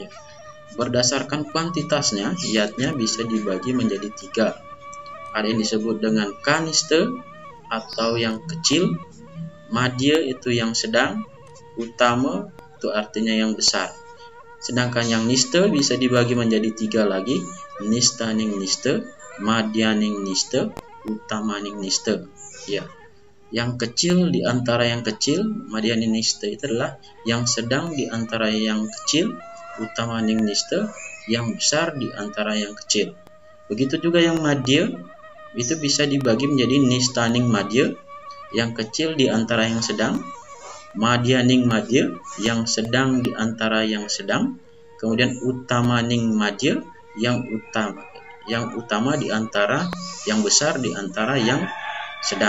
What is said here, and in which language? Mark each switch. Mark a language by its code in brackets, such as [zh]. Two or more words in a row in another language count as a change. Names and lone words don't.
[id] Berdasarkan kuantitasnya, yatnya bisa dibagi menjadi 3. Ada yang disebut dengan kaniste atau yang kecil, madya itu yang sedang, utama itu artinya yang besar. Sedangkan yang niste bisa dibagi menjadi 3 lagi, [ban] nistaning niste, madyaning niste, utamaning niste. [id] Ya, yang kecil di antara yang kecil, [ban] madyaning niste [id] itu adalah yang sedang di antara yang kecil, [ban] utamaning niste [id] yang besar di antara yang kecil. Begitu juga yang madya itu bisa dibagi menjadi [ban] nistaning madya, [id] yang kecil di antara yang sedang, [ban] madyaning madya [id] yang sedang di antara yang sedang, kemudian [ban] utamaning madya [id] yang utama di antara yang besar di antara yang sedang.